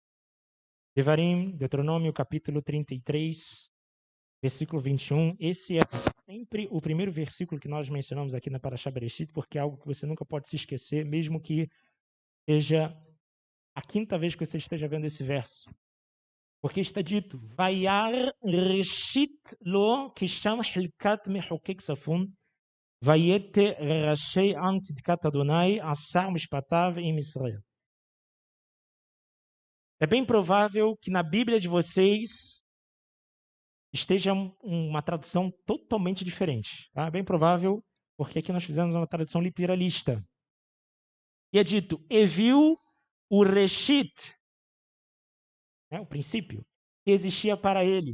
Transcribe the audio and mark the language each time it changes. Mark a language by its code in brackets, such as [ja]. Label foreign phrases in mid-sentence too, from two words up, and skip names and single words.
[pt] Devarim, Deuteronômio, capítulo 33. versículo 21. Esse é sempre o primeiro versículo que nós mencionamos aqui na Parashá Bereshit, porque é algo que você nunca pode se esquecer, mesmo que seja a quinta vez que você esteja vendo esse verso. Porque está dito, [he] וירא ראשית לו כי שם חלקת מחקק ספון, ויתא ראשי עם צדקת אדני עשה משפטיו עם ישראל. [pt] É bem provável que na Bíblia de vocês esteja uma tradução totalmente diferente. Tá? É bem provável, porque aqui nós fizemos uma tradução literalista. E é dito, e viu o reshit, o princípio, que existia para ele.